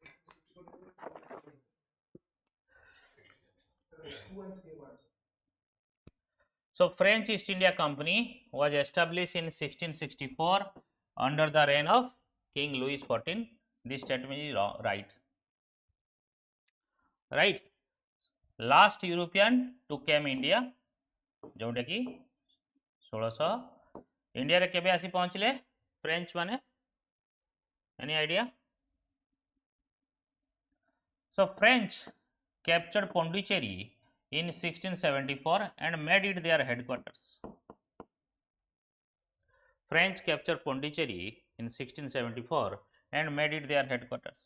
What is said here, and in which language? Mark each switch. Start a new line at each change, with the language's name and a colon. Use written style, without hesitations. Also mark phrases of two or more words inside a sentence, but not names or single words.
English: So French East India Company was established in 1664 under the reign of King Louis XIV. This statement is right. Right. Last European to came India
Odia: ଯୋଟା କି 1600 ଇଣ୍ଡିଆ ରେ କେବେ ଆସି ପହଞ୍ଚିଲେ ଫ୍ରେଞ୍ଚ ମାନେ
English: any idea so फ्रेंच captured Pondicherry in 1674 and made it their headquarters. French captured Pondicherry in 1674 and made it their headquarters.